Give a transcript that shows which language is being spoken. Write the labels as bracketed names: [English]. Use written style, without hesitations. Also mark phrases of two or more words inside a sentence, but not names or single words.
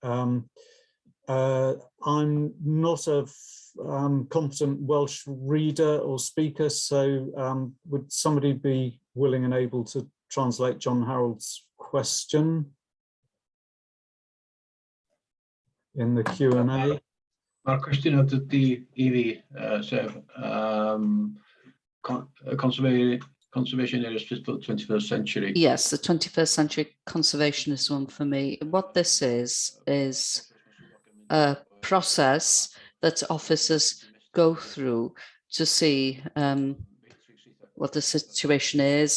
[English] I'm not a competent Welsh reader or speaker, so would somebody be willing and able to translate John Harold's question in the Q&A? [Welsh] Mae'r cwestiwn ydy I fi, sef [English] conservation areas for the 21st century. Yes, the 21st century conservation is one for me. What this is a process that officers go through to see what the situation is.